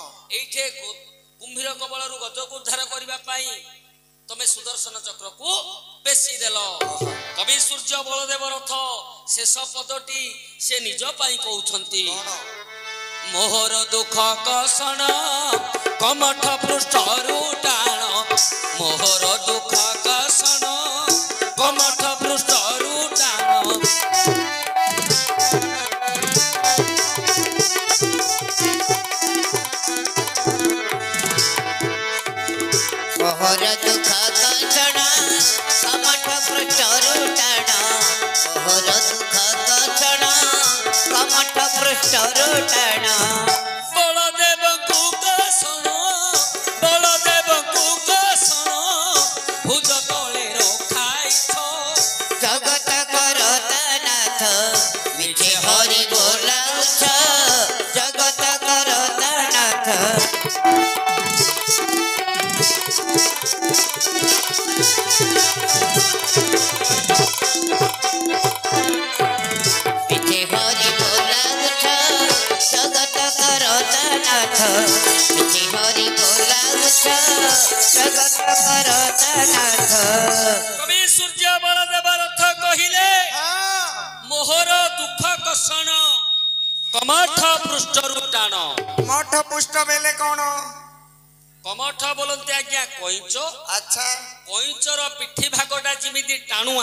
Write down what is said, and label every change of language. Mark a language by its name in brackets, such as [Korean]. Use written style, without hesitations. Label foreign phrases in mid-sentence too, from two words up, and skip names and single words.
[Odia] ଏଇଠେ କୁମ୍ଭୀର କବଳରୁ ଗଜକୁ ଉଦ୍ଧାର କରିବା ପାଇଁ ତମେ ସୁଦର୍ଶନ ଚକ୍ରକୁ ବେଶୀ ଦେଲ କବି ସୂର୍ଯ୍ୟ ବଳଦେବ ରଥ ଶେଷ ପଦଟି ସେ ନିଜ ପାଇଁ କହୁଛନ୍ତି କଣ ମୋହର ଦୁଃଖ କଷଣ କମଠ ପୃଷ୍ଠରୁ ଟାଣ ମୋହର ଦୁଃଖ କଷଣ କମଠ ପୃଷ୍ଠରୁ ଟାଣ ମୋହର ଦୁଃଖ କଷଣ କମଠ ପୃଷ୍ଠରୁ ଟାଣ ମୋହର ଦୁଃଖ କଷଣ କମଠ ପୃଷ୍ଠରୁ ଟାଣ बलदेवଙ୍କୁ କଷଣ ବଳଦେବଙ୍କୁ କଷଣ ଭୁଜ ତଳେ ରଖାଇଛ ଜଗତ କରତା ନାଥ ମିଠେ ହରି ବୋଲାଉଛ ଜଗତ କରତା ନାଥ ମିଠେ ହରି ବୋଲାଉଛ ଜଗତ କରତା ନାଥ ମିଠେ ହରି ବୋଲାଉଛ ଜଗତ କରତା ନାଥ କବି ସୂର୍ଯ୍ୟ ବଳଦେବ ରଥ କହିଲେ ହଁ ମୋହର ଦୁଃଖ କଷଣ କମଠ ପୃଷ୍ଠରୁ ଟାଣ ମଠ ପୁଷ୍ଟ ବେଲେ କଣ କମଠ ବୋଲନ୍ତି ଆଜ୍ଞା କଇଁଚ ଆଚ୍ଛା କଇଁଚର ପିଠି ଭାଗଟା ଯେମିତି ଟାଣୁଆ